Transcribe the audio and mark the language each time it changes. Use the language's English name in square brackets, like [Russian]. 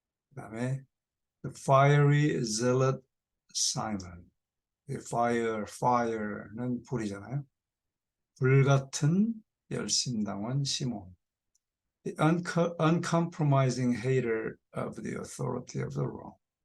[Korean] 그 다음에 [English] the fiery zealot Simon. [Korean] fire는 불이잖아요. 불같은 열심당원 시몬. [English] The uncompromising hater of the authority of the Rome.